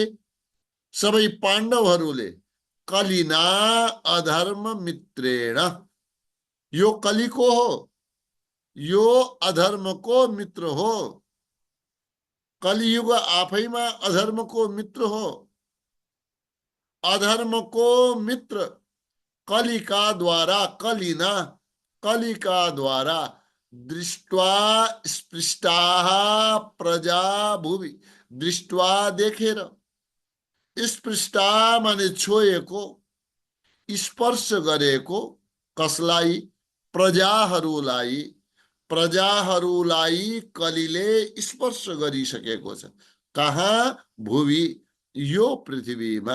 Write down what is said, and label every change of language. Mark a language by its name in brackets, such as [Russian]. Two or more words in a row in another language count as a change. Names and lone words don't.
[Nepali] सबै पाण्डवहरूले [Sanskrit] कलिना अधर्म मित्रेण, [Nepali] यो कलिको हो, यो अधर्मको मित्र हो। कलियुग आफैमा अधर्मको मित्र हो। अधर्मको मित्र कलिका द्वारा, कलिना कलिका द्वारा [Sanskrit] दृष्ट्वा स्पृष्टाः प्रजा भुवि, दृष्ट्वा [Nepali] देखेर, स्पृष्टा माने छोएको, स्पर्श गरेको, कसलाई? प्रजाहरूलाई। प्रजाहरूलाई कलिले स्पर्श गरिसकेको छ। कहाँ? भुवि, यो पृथ्वीमा।